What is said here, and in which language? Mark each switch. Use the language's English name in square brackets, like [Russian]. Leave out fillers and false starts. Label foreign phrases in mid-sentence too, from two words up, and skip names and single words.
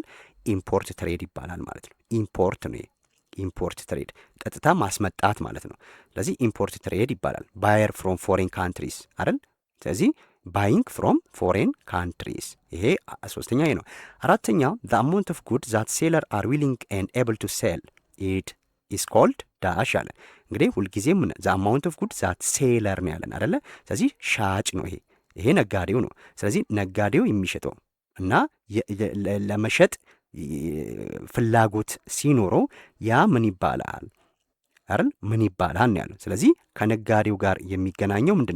[English] import trade [Amharic] ይባላል ማለት ነው። [English] import trade [Amharic] ቀጥታ ማስመጣት ማለት ነው። ስለዚህ [English] import trade [Amharic] ይባላል። [English] buyer from foreign countries [Amharic] አይደል? ስለዚህ [English] buying from foreign countries። [Amharic] ይሄ ሶስተኛ ነው። አራተኛው [English] the amount of goods that seller are willing and able to sell it is called [Amharic] ዳሽ አለ። እንግዲህ ሁልጊዜም [English] the amount of goods that seller [Amharic] ነው ያለን አይደለ? ስለዚህ ሻጭ ነው ይሄ ነጋዴው ነው። ስለዚህ ነጋዴው የሚሸጠው እና ለመሸጥ ፍላጎት ሲኖረው ያ ምን ይባላል አይደል? ምን ይባላል ነው ያለው። ስለዚህ ከነጋዴው ጋር የሚገናኘው ምንድን ነው?